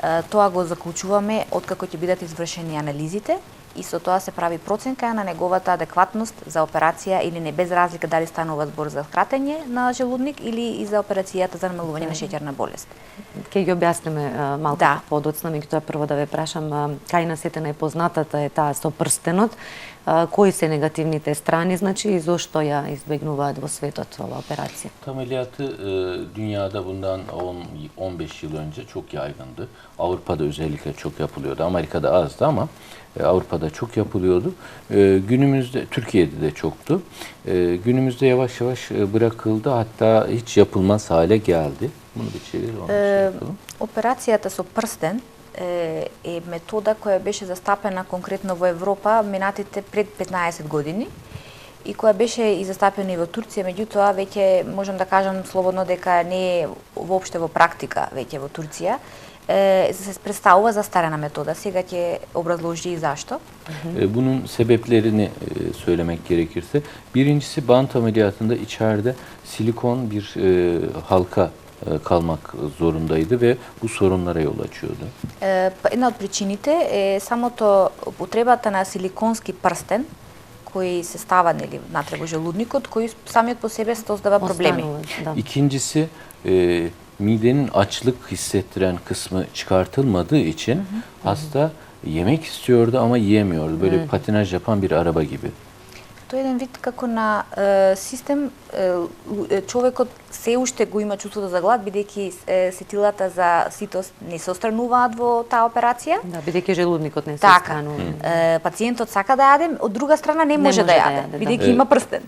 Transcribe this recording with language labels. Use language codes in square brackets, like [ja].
[mk] Тоа го заклучуваме откако ќе бидат извршени анализите и со тоа се прави проценка на неговата адекватност за операција или не, без разлика дали станува збор за кратење на желудник или и за операцијата за намалување на шеќерна болест. Ке ги објасниме малку подоцна, меѓутоа прво да ве прашам, кај на сите најпознатата е таа со прстенот, кои се негативните страни, значи и зошто ја избегнуваат во светот ова операција? [tr] Ameliyatı dünyada bundan 10-15 yıl önce çok yaygındı. Avrupa'da özellikle çok yapılıyordu. Amerika'da azdı ama Avrupa'da çok yapılıyordu. Günümüzde, Türkiye'de de çoktu. Günümüzde yavaş yavaş bırakıldı. Hatta hiç yapılmaz hale geldi. Bunu bir çevir, onu şey yapalım. [mk] Операцијата со прстен е метода која беше застапена конкретно во Европа минатите пред 15 години и која беше и застапена и во Турција, меѓутоа веќе можам да кажам слободно дека не е воопште во практика веќе во Турција. Se представува застарена метода. Сега ќе образложи и зашто. [tr] Bunun sebeplerini söylemek gerekirse, birincisi bant ameliyatında içeride silikon bir halka kalmak zorundaydı ve bu sorunlara yol açıyordu. [mk] Една од причините е самото употребата на силиконски прстен кој се става нели натре во желудникот, кој самиот по себе создава проблеми. [tr] İkincisi midenin açlık hissettiren kısmı çıkartılmadığı için hasta yemek istiyordu ama yiyemiyordu. Böyle patinaj yapan bir araba gibi. [mk] Тоа е еден вид како на систем, човекот се уште го има чувството за глад, бидејќи сетилата за ситост не се отстрануваат во таа операција. Да, бидејќи желудникот не се отстранува. Пациентот сака да јаде, од друга страна не може да јаде, бидејќи има прстен.